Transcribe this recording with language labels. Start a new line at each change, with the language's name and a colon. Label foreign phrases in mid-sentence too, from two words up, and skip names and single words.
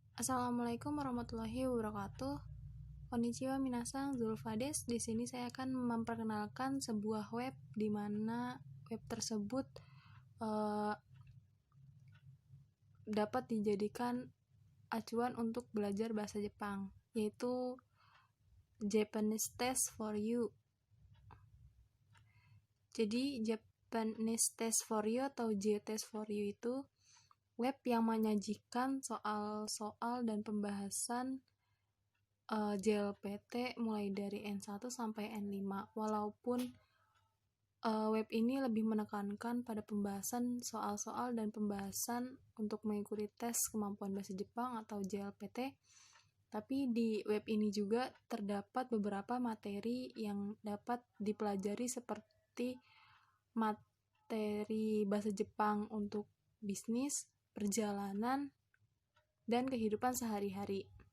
Arabic: السلام عليكم ورحمة الله وبركاته.
Japanese: こんにちは皆さん, Zulfa des.
Indonesian: Di sini saya akan memperkenalkan sebuah web di mana web tersebut dapat dijadikan acuan untuk belajar bahasa Jepang, yaitu Japanese Test for You. Jadi Japanese Test for You atau J-Test for You itu web yang menyajikan soal-soal dan pembahasan JLPT mulai dari N1 sampai N5. Walaupun web ini lebih menekankan pada pembahasan soal-soal dan pembahasan untuk mengikuti tes kemampuan bahasa Jepang atau JLPT, tapi di web ini juga terdapat beberapa materi yang dapat dipelajari seperti materi bahasa Jepang untuk bisnis, perjalanan, dan kehidupan sehari-hari.